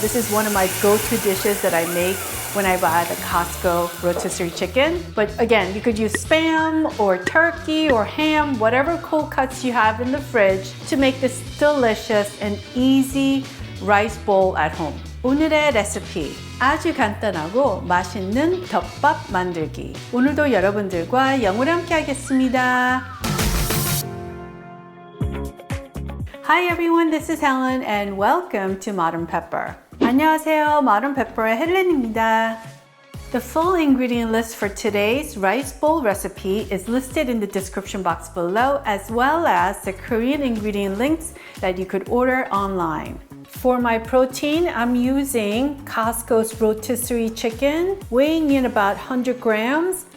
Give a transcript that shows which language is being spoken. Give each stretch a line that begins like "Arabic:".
English: This is one of my go-to dishes that I make when I buy the Costco rotisserie chicken. But again, you could use Spam or turkey or ham, whatever cold cuts you have in the fridge to make this delicious and easy rice bowl at home.
Korean: 오늘의 레시피, 아주 간단하고 맛있는 덮밥 만들기. 오늘도 여러분들과 영어로 함께 하겠습니다.
English: Hi everyone, this is Helen and welcome to Modern Pepper.
Korean: 안녕하세요, Modern Pepper의 헬렌입니다.
English: The full ingredient list for today's rice bowl recipe is listed in the description box below, as well as the Korean ingredient links that you could order online. For my protein, I'm using Costco's rotisserie chicken, weighing in about 100 grams.